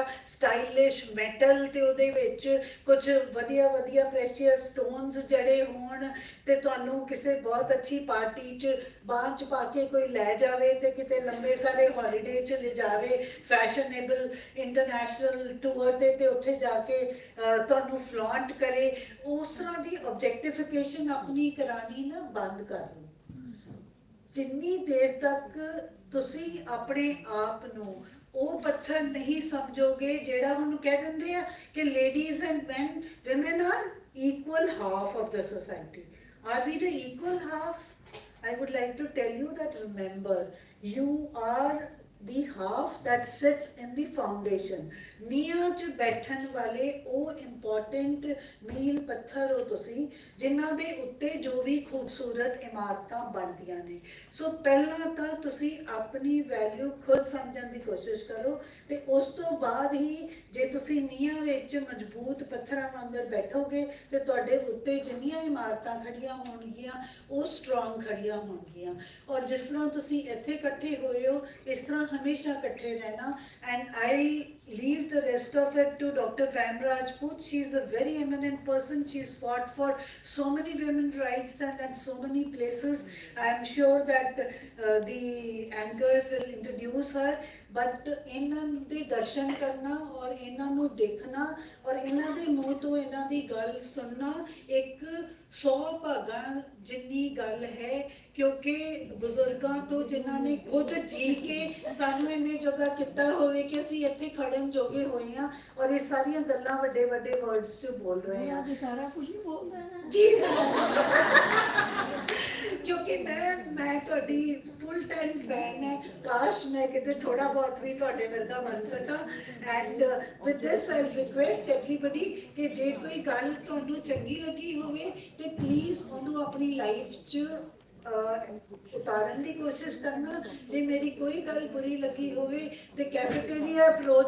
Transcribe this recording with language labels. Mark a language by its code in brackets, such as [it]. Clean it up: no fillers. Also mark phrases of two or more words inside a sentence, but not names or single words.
[en] stylish metal [pa] ਤੇ ਉਹਦੇ ਵਿੱਚ ਕੁਝ ਵਧੀਆ ਵਧੀਆ [en] precious stones [pa] ਜੜੇ ਹੋਣ ਤੇ ਤੁਹਾਨੂੰ ਕਿਸੇ ਬਹੁਤ ਅੱਛੀ ਪਾਰਟੀ 'ਚ ਬਾਂਹ 'ਚ ਪਾ ਕੇ ਕੋਈ ਲੈ ਜਾਵੇ ਤੇ ਕਿਤੇ ਲੰਬੇ ਸਾਰੇ ਹੌਲੀਡੇ 'ਚ ਲੈ ਜਾਵੇ, [en] fashionable international tour [pa] ਤੇ ਉੱਥੇ ਜਾ ਕੇ ਤੁਹਾਨੂੰ ਫਲੌਂਟ ਕਰੇ, ਉਸ ਤਰ੍ਹਾਂ ਦੀ ਆਬਜੈਕਟੀਫਿਕੇਸ਼ਨ ਆਪਣੀ ਕਰਾਣੀ ਨਾ ਬੰਦ ਕਰ ਲਓ। ਜਿੰਨੀ ਦੇਰ ਤੱਕ ਤੁਸੀਂ ਆਪਣੇ ਆਪ ਨੂੰ ਉਹ ਪੱਥਰ ਨਹੀਂ ਸਮਝੋਗੇ ਜਿਹੜਾ ਹੁਣ ਕਹਿ ਦਿੰਦੇ ਆ ਕਿ [en] ladies and man women are equal half of the society. Are we the equal half? I would like to tell you that remember, you are the half that sits in the foundation. [pa] ਨੀਹਾਂ 'ਚ ਬੈਠਣ ਵਾਲੇ ਉਹ ਇੰਪੋਰਟੈਂਟ ਮੀਲ ਪੱਥਰ ਹੋ ਤੁਸੀਂ, ਜਿਨ੍ਹਾਂ ਦੇ ਉੱਤੇ ਜੋ ਵੀ ਖੂਬਸੂਰਤ ਇਮਾਰਤਾਂ ਬਣਦੀਆਂ ਨੇ। ਸੋ ਪਹਿਲਾਂ ਤਾਂ ਤੁਸੀਂ ਆਪਣੀ ਵੈਲਿਊ ਖੁਦ ਸਮਝਣ ਦੀ ਕੋਸ਼ਿਸ਼ ਕਰੋ ਤੇ ਉਸ ਤੋਂ ਬਾਅਦ ਹੀ ਜੇ ਤੁਸੀਂ ਨੀਹਾਂ ਵਿੱਚ ਮਜ਼ਬੂਤ ਪੱਥਰਾਂ ਵਾਂਗਰ ਬੈਠੋਗੇ ਤੇ ਤੁਹਾਡੇ ਉੱਤੇ ਜਿੰਨੀਆਂ ਇਮਾਰਤਾਂ ਖੜੀਆਂ ਹੋਣਗੀਆਂ ਉਹ ਸਟਰੋਂਗ ਖੜੀਆਂ ਹੋਣਗੀਆਂ। ਔਰ ਜਿਸ ਤਰ੍ਹਾਂ ਤੁਸੀਂ ਇੱਥੇ ਇਕੱਠੇ ਹੋਏ ਹੋ, ਇਸ ਤਰ੍ਹਾਂ ਹਮੇਸ਼ਾ ਇਕੱਠੇ ਰਹਿਣਾ। [en] And I leave the rest of it to Dr. Pam Rajput. She is a very eminent person. She's fought for so many women's rights and at so many places. I am sure that the anchors will introduce her. [pa] But ਇਹਨਾਂ ਦੇ ਦਰਸ਼ਨ ਕਰਨਾ ਔਰ ਇਹਨਾਂ ਨੂੰ ਦੇਖਣਾ ਔਰ ਇਹਨਾਂ ਦੇ ਮੂੰਹ ਤੋਂ ਇਹਨਾਂ ਦੀ ਗੱਲ ਸੁਣਨਾ ਇੱਕ 100 ਭਾਗਾਂ ਜਿੰਨੀ ਗੱਲ ਹੈ, ਕਿਉਂਕਿ ਬਜ਼ੁਰਗਾਂ ਤੋਂ ਜਿਨ੍ਹਾਂ ਨੇ ਖੁਦ ਜੀ ਕੇ ਸਾਨੂੰ ਇੰਨੇ ਜਗ੍ਹਾ ਕੀਤਾ ਹੋਵੇ ਕਿ ਅਸੀਂ ਇੱਥੇ ਖੜਨ ਜੋਗੇ ਹੋਏ ਹਾਂ ਔਰ ਇਹ ਸਾਰੀਆਂ ਗੱਲਾਂ ਵੱਡੇ ਵੱਡੇ ਵਰਡਸ 'ਚ ਬੋਲ ਰਹੇ ਹਾਂ। ਸਾਰਾ ਕੁਝ ਹੀ ਬੋਲ ਰਹੇ ਹਾਂ ਜੀ ਕਿਉਂਕਿ मैं ਤੁਹਾਡੀ [en] full time fan [pa] ਹੈ ਕਾਸ਼ ਮੈਂ ਕਿਤੇ ਥੋੜਾ ਬਹੁਤ ਵੀ ਤੁਹਾਡੇ ਵਰਗਾ ਬਣ ਸਕਾਂ [en] and with this I'll request everybody [pa] ਕਿ ਜੇ ਕੋਈ ਗੱਲ ਤੁਹਾਨੂੰ ਚੰਗੀ ਲੱਗੀ ਹੋਵੇ ਤੇ please ਉਹਨੂੰ ਆਪਣੀ life 'ਚ ਉਤਾਰਨ ਦੀ ਕੋਸ਼ਿਸ਼ ਕਰਨਾ ਜੇ ਮੇਰੀ ਕੋਈ ਗੱਲ ਬੁਰੀ ਲੱਗੀ ਹੋਵੇ ਤੇ [en] cafeteria approach